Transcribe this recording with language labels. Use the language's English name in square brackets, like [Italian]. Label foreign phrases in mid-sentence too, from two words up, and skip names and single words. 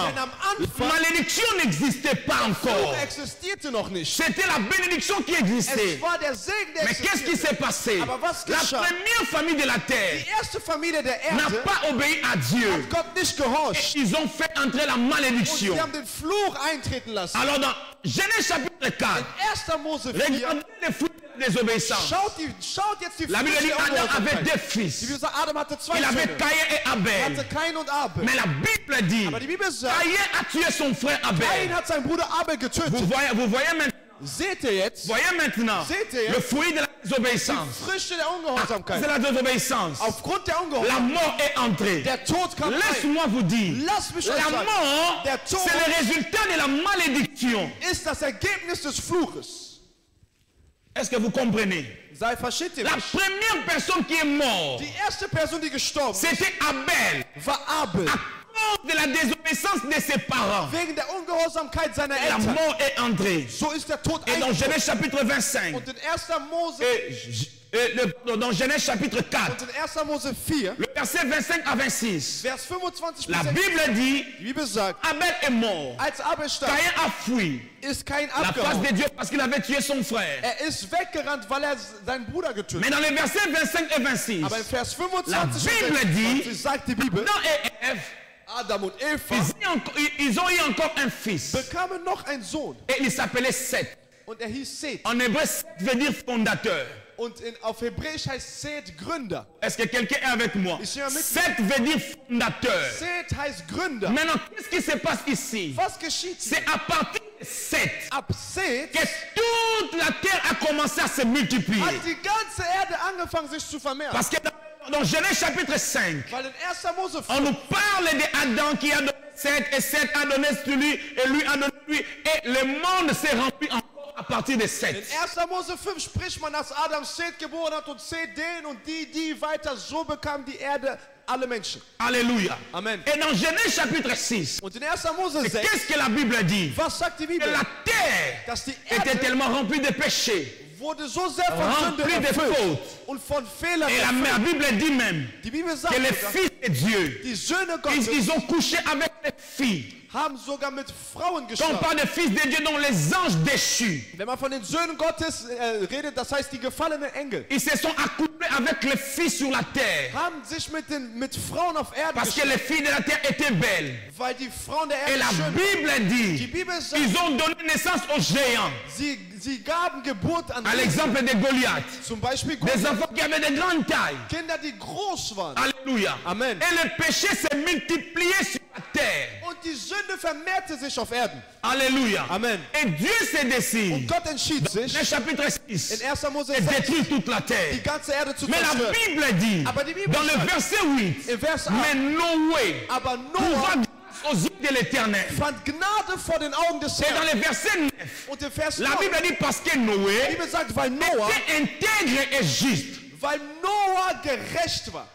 [German] Denn am [French] la [German] Anfang, [French] malédiction n'existait pas encore. [German] Fluch existierte noch nicht. [French] C'était la bénédiction qui existait. [German] Es war der Segen, der [French] Mais qu'est-ce qui [German] existierte. [French] s'est passé? [German] Aber was [French] La [German] geschah? [French] première famille de la terre [German] Die erste Familie der [French] n'a [German] Erde [French] pas obéi à Dieu. [German] hat Gott nicht gehorcht. [French] Ils ont fait entrer la [German] Und [French] malédiction. [German] sie haben den Fluch eintreten lassen. [French] Alors dans Genèse chapitre 4, [German] In 1. Mose 4, [French] regardez les fruits de la désobéissance. [German] schaut jetzt die [French] La Bible dit [German] der [French] Adam avait [German] Ungehoorsamkeit. [French] deux [German] Die [French] fils. [German] Bibel sagt, Adam hatte zwei [French] Il avait [German] Söhne. [French] Caïn et Er Abel. [German] hatte Kain und Abel. [French] Mais la Bible dit [German] Aber die Bibel sagt, [French] Caïn a tué son frère [German] Kain [French] Abel. [German] hat seinen Bruder Abel [French] Vous [German] getötet. [French] voyez maintenant, [German] Seht ihr jetzt? Seht ihr [French] le [German] jetzt? [French] fruit de la désobéissance. [German] Früchte der [French] C'est [German] Ungehorsamkeit. [French] la désobéissance. [German] Aufgrund der [French] La [German] Ungehorsamkeit. [French] mort est entrée. [German] Der Tod kam rein. [French] Laisse-moi vous dire, [German] Lass mich euch [French] la [German] sagen, [French] mort, [German] der Tod [French] c'est le résultat de la malédiction. [German] ist das Ergebnis des Fluches. [French] Est-ce que vous comprenez? [German] Versteht ihr [French] La [German] mich? [French] première personne qui est morte, [German] Die erste Person, die gestorben ist, [French] c'était Abel. [German] war Abel. [French] À cause de la désobéissance de ses parents, [German] Wegen der Ungehorsamkeit seiner [French] la [German] Eltern. [French] mort est entrée. [German] So ist der Tod [French] Et dans [German] eingetreten. [French] Genèse chapitre 25, [German] Und in 1. Mose, [French] dans Genèse chapitre 4, [German] und in 1. Mose 4, [French] le verset 25 à 26, [German] Vers 25 bis [French] la [German] 26, [French] Bible dit, [German] die Bibel sagt, [French] Abel est mort. [German] als Abel starb, [French] Caïn a fui [German] ist Kain [French] la face [German] abgehauen. [French] de Dieu parce qu'il avait tué son frère. [German] Er ist weggerannt, weil er seinen Bruder getötet [French] Mais [German] hat. [French] dans les versets 25 et 26, [German] Aber in Vers 25 [French] La [German] und [French] Bible [German] 26 sagt die Bibel, [French] Adam et Ève, [German] Adam und Eva [French] ils ont eu encore un fils. [German] bekamen noch einen Sohn. [French] Et il s'appelait Seth. [German] Und er hieß Seth. [French] En hébreu, Seth veut dire fondateur. [German] Und auf Hebräisch heißt Seth Gründer. [French] Est-ce que quelqu'un est avec moi? [German] Ich bin mit. [French] Seth veut dire fondateur. [German] Seth heißt Gründer. [French] Maintenant, qu'est-ce qui se passe ici? [German] Was geschieht hier? [French] C'est à partir de Seth [German] Ab Seth [French] que toute la terre a commencé à se multiplier. [German] hat die ganze Erde angefangen, sich zu vermehren. [French] Parce que dans Genèse chapitre 5, [German] Weil in 1. Mose [French] on [German] 5 [French] nous parle d'Adam qui a donné Seth et Seth a donné lui et lui a donné lui et le monde s'est rempli encore à partir de [German] in [French] Seth. [German] 1. Mose 5 spricht man, dass Adam Seth geboren hat und Seth den und die weiter. So bekam die Erde alle Menschen. [French] Alléluia. [German] Amen. [French] Et dans Genèse chapitre 6, [German] Und in 1. Mose 6, [French] qu'est-ce que la Bible dit? [German] was sagt die [French] Que [German] Bibel? [French] la terre [German] Dass die [French] était [German] Erde [French] tellement remplie de péchés. [German] wurde so sehr von Sünde [French] Rempli de [German] erfüllt [French] fautes. [German] und von Fehlern [French] Et la [German] erfüllt. [French] Bible dit même [German] Die Bibel sagt [French] que le [German] sogar, [French] Fils de Dieu, [German] Die Söhne Gottes [French] ils ont couché avec les filles. [German] haben sogar mit Frauen [French] Quand on [German] geschlafen. [French] parle des fils de Dieu, dont les anges déchus, [German] Wenn man von den Söhnen Gottes redet, das heißt die gefallenen Engel, [French] ils se sont accouplés avec les filles sur la terre. [German] haben sich mit Frauen auf Erden [French] Parce que [German] geschlafen, [French] les filles de la terre étaient belles. [German] weil die Frauen der [French] Et [German] Erde [French] la [German] schön waren. [French] Bible [German] Die [French] dit, [German] Bibel sagt, [French] ils ont donné naissance aux géants. [German] sie gaben Geburt an [French] À l'exemple de Goliath. [German] zum Beispiel [French] Des enfants qui avaient de grandes tailles. [German] Kinder, die groß waren. [French] Alléluia. [German] Amen. [French] Et le péché s'est multiplié sur la terre. [German] Und die Sünde vermehrte sich auf Erden. [French] Alléluia. [German] Amen. [French] Et Dieu s'est décidé, [German] Und Gott entschied [French] dans [German] sich, [French] le chapitre 6, [German] in 1. Mose [French] de [German] 6 [French] détruire toute la [German] die [French] terre. [German] ganze Erde zu [French] Mais la [German] zerstören. [French] Bible dit, [German] Aber die Bibel [French] dans le [German] sagt, [French] verset 8, [German] in Vers 8, [French] mais Noé [German] aber [French] trouva [German] Noah [French] grâce aux yeux de l'Éternel. [German] fand Gnade vor den Augen des [French] Et dans [German] Herrn. [French] le verset 9, [German] Und im Vers [French] la [German] 9, [French] Bible dit parce que [German] die [French] Noé [German] Bibel sagt, weil Noah [French] était intègre et juste. [German] weil Noah gerecht war.